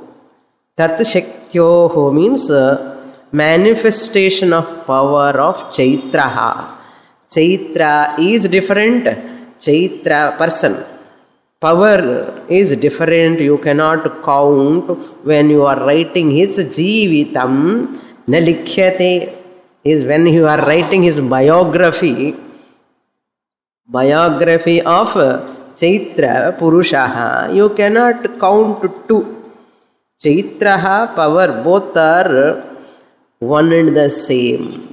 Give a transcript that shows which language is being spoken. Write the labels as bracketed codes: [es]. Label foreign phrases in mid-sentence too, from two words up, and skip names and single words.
[sa] Tat Shaktyoho [en] means manifestation of power of Chaitraha. Chaitra is different. Chaitra person. Power is different. You cannot count. When you are writing his [sa] Jivitam, na likhyate, [en] is when you are writing his biography of [sa] Chaitra Purushaha, [en] you cannot count two. Chaitraha, power, both are one and the same.